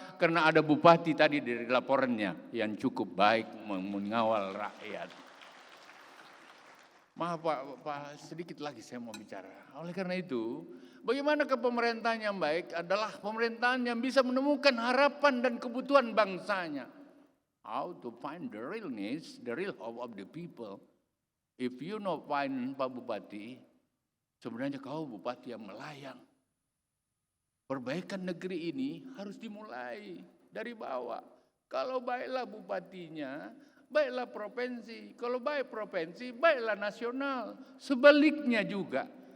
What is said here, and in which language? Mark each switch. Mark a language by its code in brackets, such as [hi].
[id] Karena ada bupati tadi dari laporannya yang cukup baik mengawal rakyat. Maaf Pak, sedikit lagi saya mau bicara. Oleh karena itu, bagaimana pemerintahan yang baik adalah pemerintahan yang bisa menemukan harapan dan kebutuhan bangsanya. [en] How to find the real needs, the real hope of the people. If you not find [id] Pak Bupati, sebenarnya kau bupati yang melayang. Perbaikan negeri ini harus dimulai dari bawah. Kalau baiklah bupatinya, baiklah provinsi. Kalau baik provinsi, baiklah nasional. Sebaliknya juga.